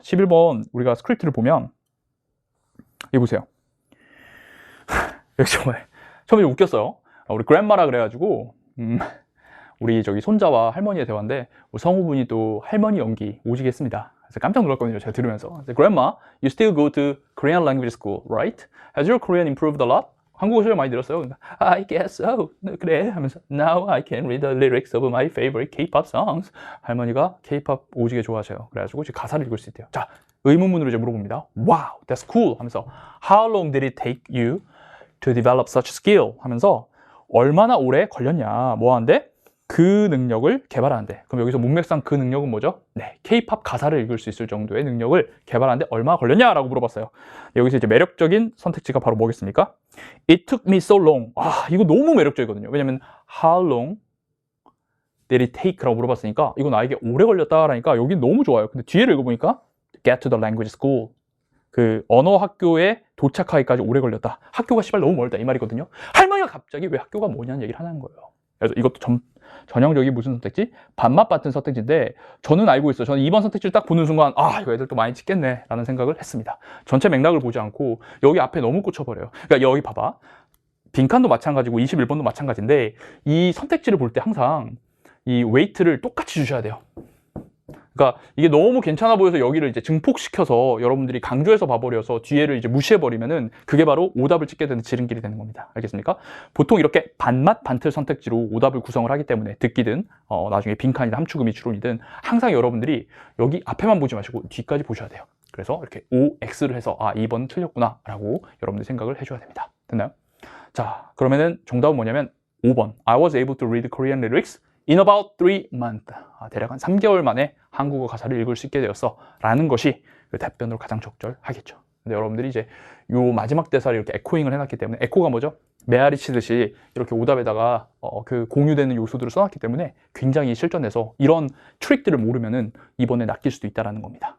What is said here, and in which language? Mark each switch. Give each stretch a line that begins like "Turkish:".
Korean: 11번 우리가 스크립트를 보면 여기 보세요. 여기 정말 처음에 웃겼어요. 우리 그랜마라 그래가지고 우리 저기 손자와 할머니의 대화인데 성우분이 또 할머니 연기 오지게 했습니다. 그래서 깜짝 놀랐거든요. 제가 들으면서.
English: Grandma, you still go to Korean language school, right? Has your Korean improved a lot?
Korean: 한국어 실력 많이 늘었어요.
English: I guess so.
Korean: 그래 하면서
English: Now I can read the lyrics of my favorite K-pop songs.
Korean: 할머니가 K-pop 오지게 좋아하셔요. 그래가지고 이제 가사를 읽을 수 있대요. 자, 의문문으로 이제 물어봅니다.
English: Wow, that's cool.
Korean: 하면서
English: How long did it take you to develop such skill?
Korean: 하면서 얼마나 오래 걸렸냐. 뭐 하는데? 그 능력을 개발하는데. 그럼 여기서 문맥상 그 능력은 뭐죠? 네, K-pop 가사를 읽을 수 있을 정도의 능력을 개발하는데 얼마나 걸렸냐라고 물어봤어요. 여기서 이제 매력적인 선택지가 바로 뭐겠습니까?
English: It took me so long.
Korean: 아, 이거 너무 매력적이거든요. 왜냐면
English: How long did it take
Korean: 라고 물어봤으니까 이거 나에게 오래 걸렸다라니까 여기 너무 좋아요. 근데 뒤에를 읽어보니까
English: Get to the language school.
Korean: 그 언어 학교에 도착하기까지 오래 걸렸다. 학교가 씨발 너무 멀다 이 말이거든요. 할머니가 갑자기 왜 학교가 뭐냐는 얘기를 하는 거예요. 그래서 이것도 전형적인 무슨 선택지? 반맛 같은 선택지인데 저는 알고 있어요. 저는 2번 선택지를 딱 보는 순간 아 이거 애들 또 많이 찍겠네 라는 생각을 했습니다. 전체 맥락을 보지 않고 여기 앞에 너무 꽂혀버려요. 그러니까 여기 봐봐. 빈칸도 마찬가지고 21번도 마찬가지인데 이 선택지를 볼 때 항상 이 웨이트를 똑같이 주셔야 돼요. 그러니까 이게 너무 괜찮아 보여서 여기를 이제 증폭시켜서 여러분들이 강조해서 봐버려서 뒤에를 이제 무시해버리면은 그게 바로 오답을 찍게 되는 지름길이 되는 겁니다. 알겠습니까? 보통 이렇게 반맛 반틀 선택지로 오답을 구성을 하기 때문에 듣기든 나중에 빈칸이든 함축음이 추론이든 항상 여러분들이 여기 앞에만 보지 마시고 뒤까지 보셔야 돼요. 그래서 이렇게 OX를 해서 아 2번은 틀렸구나 라고 여러분들 생각을 해줘야 됩니다. 됐나요? 자, 그러면은 정답은 뭐냐면 5번
English: I was able to read Korean lyrics in about 3 months.
Korean: 대략 한 3개월 만에 한국어 가사를 읽을 수 있게 되었어 라는 것이 그 답변으로 가장 적절하겠죠. 근데 여러분들이 이제 요 마지막 대사를 이렇게 에코잉을 해놨기 때문에 에코가 뭐죠? 메아리 치듯이 이렇게 오답에다가 그 공유되는 요소들을 써놨기 때문에 굉장히 실전에서 이런 트릭들을 모르면은 이번에 낚일 수도 있다는 겁니다.